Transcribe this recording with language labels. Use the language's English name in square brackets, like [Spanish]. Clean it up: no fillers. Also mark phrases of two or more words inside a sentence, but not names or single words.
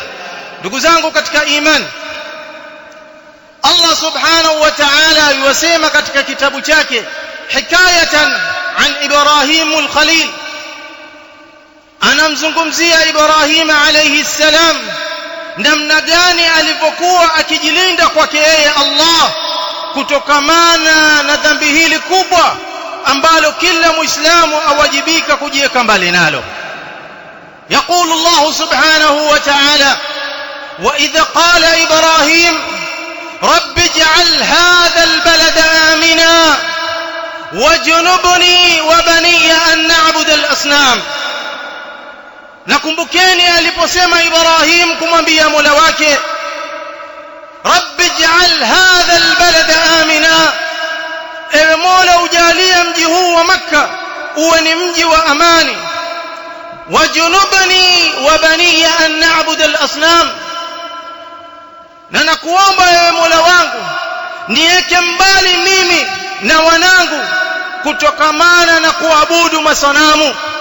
[Swahili] Ndugu zangu katika imani, Allah [Arabic] سبحانه وتعالى [Swahili] yusema katika kitabu chake [Arabic] حكاية عن إبراهيم الخليل, [Swahili] anamzungumzia Ibrahim [Arabic] عليه السلام [Swahili] namna gani alivyokuwa akijilinda kwake yeye Allah kutokamana na dhambi hili kubwa ambalo kila muislamu awajibika kujiweka mbali nalo. [Arabic] يقول الله سبحانه وتعالى: وإذا قال إبراهيم رب اجعل هذا البلد آمنا واجنبني وبني أن نعبد الأصنام. [Swahili] nakumbukeni aliposema Ibrahim kumwambia Mola wake, [Arabic] رب اجعل هذا البلد آمنا, [Swahili] ewe Mola ujalie mji huu wa Makka uwe ni mji wa amani, [Arabic] واجنبني وبني أن نعبد الأصنام, [Swahili] na nakuomba ewe Mola wangu niweke mbali mimi na wanangu kutokamana na kuabudu masanamu.